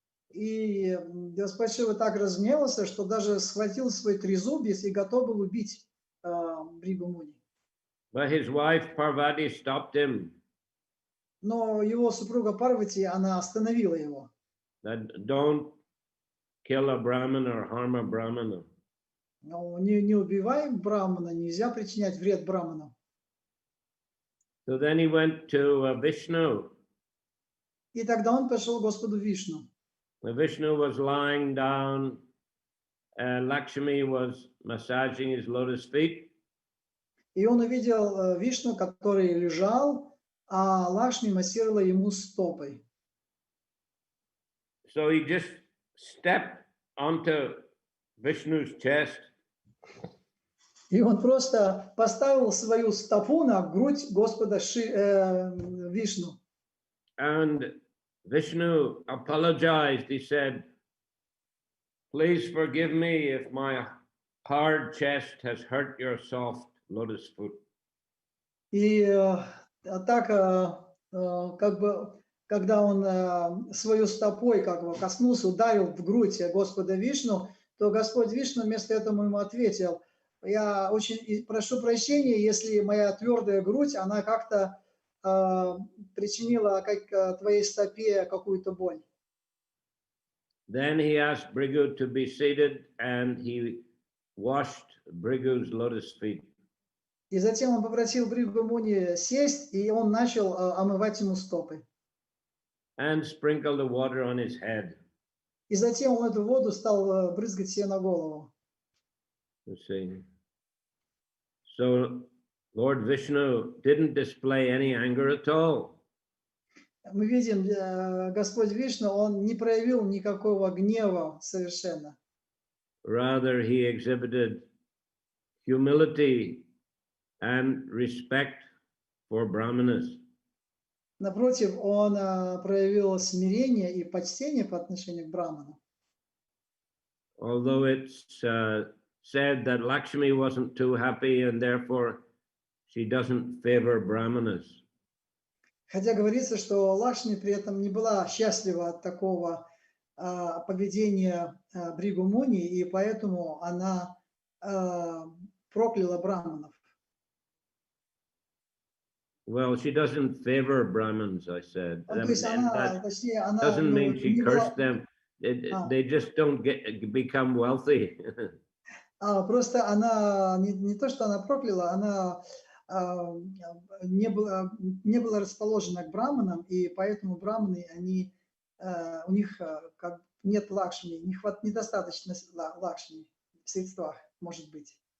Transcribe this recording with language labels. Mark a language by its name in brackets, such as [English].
[Russian] И Господь Шива так разгневался, что даже схватил свой трезубец и готов был убить Бригу Муни. [English] But his wife Parvati stopped him. [Russian] Но его супруга Парвати, она остановила его. [English] That don't kill a Brahmin or harm a Brahmana. [Russian] Ну, не убивай брамана, нельзя причинять вред браманам. [English] So then he went to Vishnu. [Russian] И тогда он пошел к Господу Вишну. [English] Vishnu was lying down. Lakshmi was massaging his lotus feet. [Russian] И он увидел Вишну, который лежал, а Лакшми массировала ему стопой. [English] So he just stepped onto Vishnu's chest. [Russian] И он просто поставил свою стопу на грудь Господа Вишну. [English] And Vishnu apologized. He said, please forgive me if my hard chest has hurt your soft lotus foot. [Russian] И так, как бы, когда он свою стопой как бы коснулся, ударил в грудь Господа Вишну, то Господь Вишну вместо этого ему ответил: я очень прошу прощения, если моя твердая грудь, она как-то причинила твоей стопе какую-то боль. [English] Then he asked Bhrigu to be seated and he washed Bhrigu's lotus feet. [Russian] И затем он попросил Бригу Муни сесть, и он начал омывать ему стопы. [English] And sprinkled the water on his head. [Russian] И затем он эту воду стал брызгать себе на голову. [English] Let's see. So Lord Vishnu didn't display any anger at all. [Russian] Мы видим, Господь Вишну, он не проявил никакого гнева совершенно. [English] Rather, he exhibited humility and respect for Brahmanas. [Russian] Напротив, он проявил смирение и почтение по отношению к браманам. [English] Although it's said that Lakshmi wasn't too happy and therefore she doesn't favor Brahmanas. [Russian] Хотя говорится, что Лакшми при этом не была счастлива от такого поведения Бригу Муни, и поэтому она прокляла браманов. [English] Well, she doesn't favor Brahmins, I said. [Russian] То есть она, точнее, она [English] Doesn't mean she [Russian] не была, [English] cursed them. They just don't become wealthy. [Russian] просто она не то, что она прокляла, она не была расположена к браманам, и поэтому браманы, у них как нет Лакшми, недостаточно Лакшми в средствах, может быть.